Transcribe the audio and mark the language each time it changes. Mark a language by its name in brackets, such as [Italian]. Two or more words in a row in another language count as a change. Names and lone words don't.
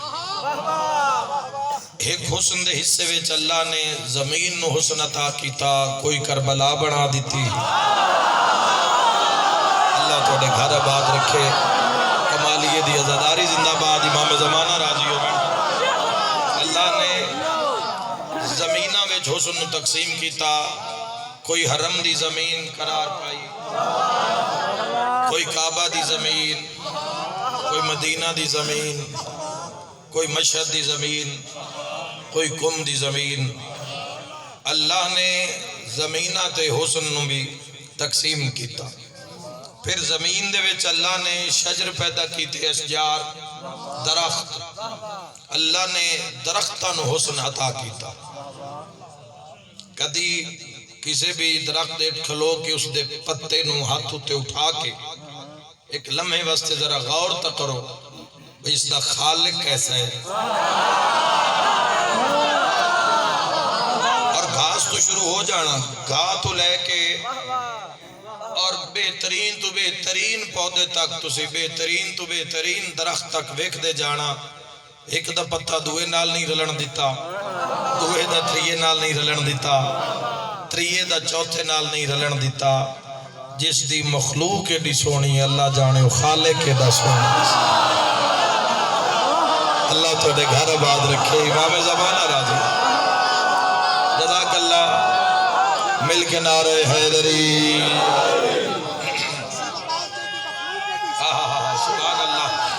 [Punjabi] ایک حسن دے حصے وچ اللہ نے زمین نو حسن عطا کیتا کوئی کربلا بنا دیتی اللہ توڑے گھر آباد رکھے کمالیے دی عزاداری زندہ باد امام زمانہ راضی ہو اللہ نے زمینہ وچ حسن نو تقسیم کیتا کوئی حرم دی زمین قرار پائی کوئی کعبہ دی زمین کوئی مدینہ دی زمین کوئی مشہد دی زمین کوئی کم دی زمین اللہ نے زمینہ تے حسن نو بھی تقسیم کیتا پھر زمین دے وچ اللہ نے شجر پیدا کیتے اشجار درخت اللہ نے درختاں نو حسن عطا کیتا کدی کسی بھی درخت دے کھلو کے اس دے پتے نو ہاتھ تے اٹھا کے ایک لمحے واسطے ذرا غور تک کرو اس دا خالق کیسا ہے اور گھاس تو شروع ہو جانا گھا تو لے کے اور بہترین تو بہترین پودے تک تسی بہترین تو بہترین درخت تک ویکھ دے جانا ایک دا پتہ دوئے نال نہیں رلن دیتا دوئے دا تریے نال نہیں رلن دیتا تریے دا چوتھے نال نہیں رلن دیتا جس دی مخلوق ایڈی سونی اللہ جانے خالق ایڈا سونی اللہ تو دے گھر آباد رکھے امام زمانہ راضی [Arabic] جزاک اللہ [Punjabi] مل کے نعرہ حیدری [Arabic] سبحان اللہ